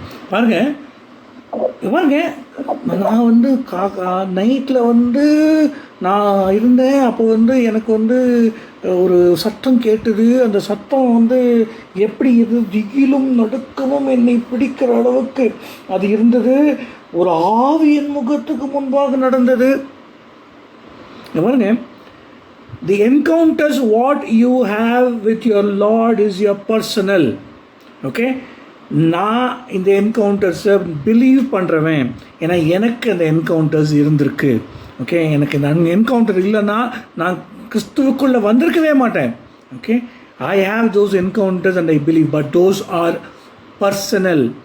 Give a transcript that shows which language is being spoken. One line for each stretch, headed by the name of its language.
Tamil: பாருங்க, நான் நைட்டில் நான் இருந்தேன். அப்போ எனக்கு ஒரு சத்தம் கேட்டது. அந்த சத்தம் எப்படி இது திகிலும் நடுக்கமும் என்னை பிடிக்கிற அளவுக்கு அது இருந்தது. ஒரு ஆவியின் முகத்துக்கு முன்பாக நடந்தது. பாருங்க,
English: the encounters what you have with your Lord is your personal.
Tamil: Okay, நான் இந்த என்கவுண்டர்ஸை பிலீவ் பண்ணுறவன். ஏன்னா எனக்கு அந்த என்கவுண்டர்ஸ் இருந்திருக்கு. ஓகே, எனக்கு இந்த என்கவுண்டர் இல்லைன்னா நான் கிறிஸ்துவுக்குள்ளே வந்திருக்கவே மாட்டேன்.
English: Okay, I have those encounters and I believe, but those are personal.